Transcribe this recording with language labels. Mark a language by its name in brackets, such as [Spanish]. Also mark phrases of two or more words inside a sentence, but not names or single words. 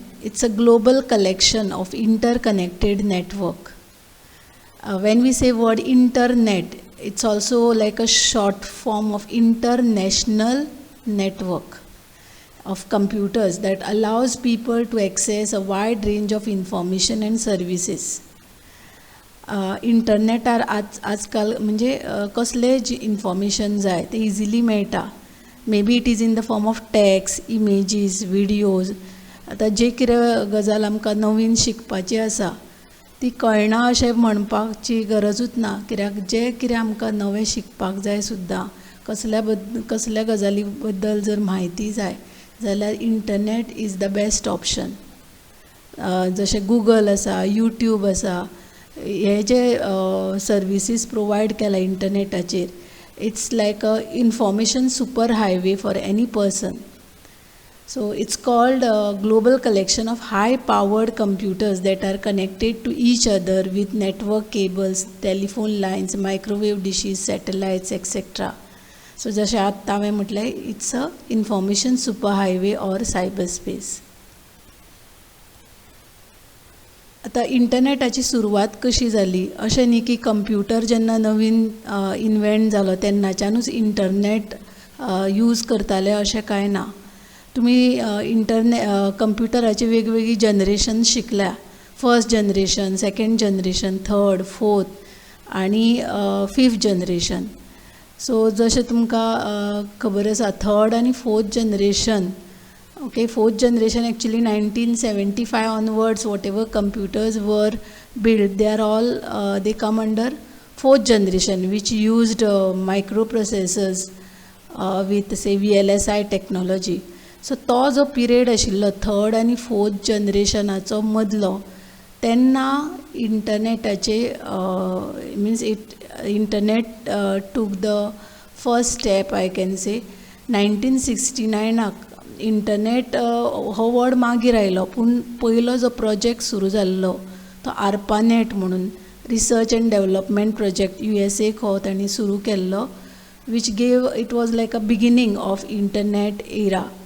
[English] It's a global collection of interconnected network. When we say word internet, it's also like a short form of international network of computers that allows people to access a wide range of information and services. [Konkani] इंटरनेटार आजकाल म्हणजे कसले जी इन्फॉर्मेशन जाय ते इजिली मेळटा. [English] may be it is in the form of text, images, videos. [Konkani] आतां जे कितें गजाल आमकां नवीन शिकपाची आसा ती कळना अशें म्हणपाची गरजूच ना, कित्याक जे कितें आमकां नवें शिकपाक जाय सुद्दां कसल्या गजाली बद्दल जर म्हायती जाय जाल्यार [English] internet is the best option. [Konkani] जशें गूगल आसा, यूट्यूब आसा, हे जे सर्विसीस प्रोवायड केला इंटरनेटाचेर, [English] it's like a information super highway for any person. So it's called a global collection of high-powered computers that are connected to each other with network cables, telephone lines, microwave dishes, satellites, etc. [Konkani] So जशें आतां हांवें म्हटलें, [English] it's a information superhighway or cyberspace. [Konkani] आतां इंटरनेटाची सुरवात कशी जाली अशें न्ही की कंप्युटर जेन्ना नवीन इन्व्हेंट जालो तेन्नाच्यानूच इंटरनेट यूज करताले अशें कांय ना. तुम्ही कंप्युटराचे वेगवेगळी जनरेशन शिकल्या. [English] first generation, second generation, third, fourth आणि fifth generation. सो [Konkani] जशें तुमकां खबर आसा [English] थर्ड आणि fourth generation, okay, fourth generation actually 1975 onwards what ever computers were built, they are all they come under fourth generation which used microprocessors with say VLSI technology. [Konkani] सो तो जो पिरियड आशिल्लो थर्ड आनी फोर्थ जनरेशनाचो मदलो, तेन्ना इंटरनेटाचे मिन्स [English] internet took the first step I can say. [Konkani] 1969 इंटरनेट हो वर्ड मागीर आयलो, पूण पयलो जो प्रोजेक्ट सुरू जाल्लो तो ARPANET म्हणून [English] research and development project [Konkani] USA हो तांणी सुरू केल्लो, [English] which gave it was like a beginning of internet era.